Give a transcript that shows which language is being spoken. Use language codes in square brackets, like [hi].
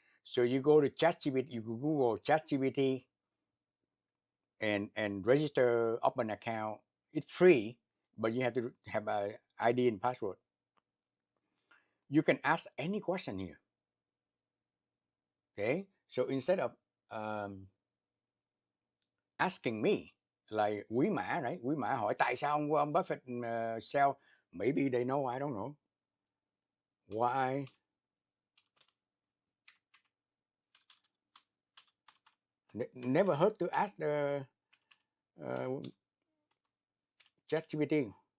[en] So you go to ChatGPT, you Google ChatGPT and register open account. It's free, but you have to have a ID and password. You can ask any question here. Okay? So instead of asking me like Quý Mã, right? [vi] Quý Mã hỏi tại sao ông Buffett sell? [en] Maybe they know, I don't know. Why never heard to ask the ChatGPT.